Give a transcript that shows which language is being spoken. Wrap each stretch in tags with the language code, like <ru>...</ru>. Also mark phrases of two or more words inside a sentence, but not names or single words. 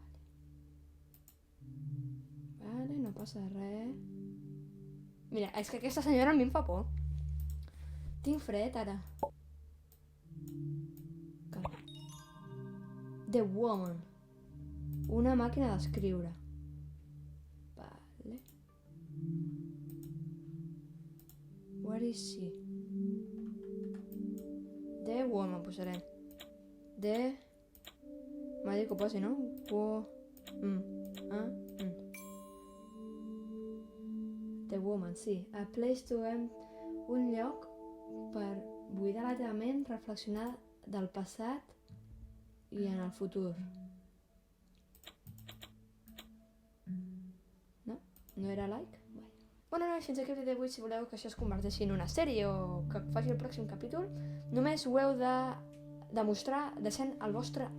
<ca>Vale, no passa res. Mira, és que aquesta senyora a mi em fa por. Tinc fred, ara. Calma. The Woman. Una màquina d'escriure. Vale.</ca> <en>Where is she?</en> <ca>The Woman, posarem. The... M'ha dit que ho posi, no? The Woman, sí.</ca> <en>A place to end.</en> <ca>Un lloc per buidar la teva ment, reflexionar del passat i en el futur. No? No era like? Bueno, fins aquí el vídeo d'avui. Si voleu que això es converteixi en una sèrie o que faci el pròxim capítol, només ho heu de demostrar deixant el vostre like.</ca>